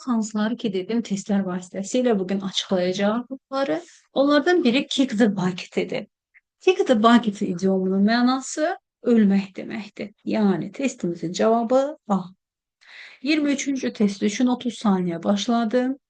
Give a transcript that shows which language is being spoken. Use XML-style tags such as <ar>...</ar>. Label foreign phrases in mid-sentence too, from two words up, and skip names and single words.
<az>Hansıları ki dedim testlər vasitəsilə bugün açıqlayacağıq bunları. Onlardan biri</az> <en>kick the bucket-</en> <az>idir.</az> <en>Kick the bucket</en> <az>idiomunun mənası ölmək deməkdir. Yəni testimizin cavabı A. 23-cü test üçün 30 saniyə başladı.</az>